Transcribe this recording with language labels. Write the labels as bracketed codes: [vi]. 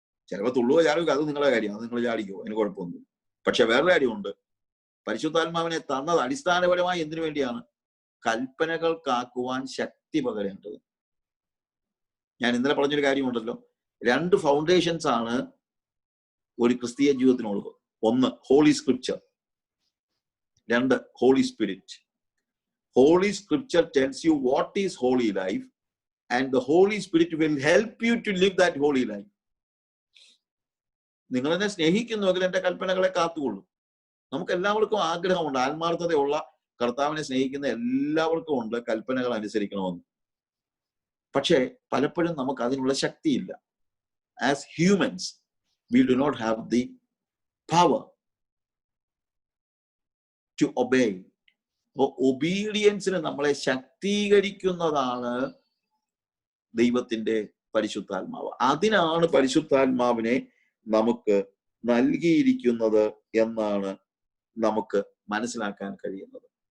[ml] ചിലപ്പോൾ തുള്ളുക ചാടുക, അത് നിങ്ങളുടെ കാര്യം, അത് നിങ്ങൾ ചാടിക്കോ, അതിന് കുഴപ്പമൊന്നുമില്ല. പക്ഷെ വേറൊരു കാര്യമുണ്ട്, പരിശുദ്ധാത്മാവിനെ തന്നത് അടിസ്ഥാനപരമായി എന്തിനു വേണ്ടിയാണ്? കൽപ്പനകൾ കാക്കുവാൻ ശക്തി പകരേണ്ടത്. ഞാൻ ഇന്നലെ പറഞ്ഞൊരു കാര്യമുണ്ടല്ലോ, 2 ഫൗണ്ടേഷൻസ് ആണ് ഒരു ക്രിസ്തീയ ജീവിതത്തിനുള്ളത്. [en] 1 Holy Scripture, 2 Holy Spirit. Holy Scripture tells you what is holy life, and the Holy Spirit will help you to live that holy life. [ml] നിങ്ങൾ എന്നെ സ്നേഹിക്കുന്നുവെങ്കിൽ എന്റെ കൽപ്പനകളെ കാത്തുകൊള്ളും. നമുക്ക് എല്ലാവർക്കും ആഗ്രഹമുണ്ട്, ആത്മാർത്ഥതയുള്ള കർത്താവിനെ സ്നേഹിക്കുന്ന എല്ലാവർക്കും ഉണ്ട് കൽപ്പനകൾ അനുസരിക്കണമെന്ന്. പക്ഷേ പലപ്പോഴും നമുക്ക് അതിനുള്ള ശക്തിയില്ല. [en] As humans we do not have the power to obey. [ml] അപ്പോൾ ഒബീഡിയൻസിന് നമ്മളെ ശക്തീകരിക്കുന്നതാണ് ദൈവത്തിന്റെ പരിശുദ്ധാത്മാവ്. അതിനാണ് പരിശുദ്ധാത്മാവിനെ നമുക്ക് നൽകിയിരിക്കുന്നത് എന്നാണ് നമുക്ക് മനസ്സിലാക്കാൻ കഴിയുന്നത്.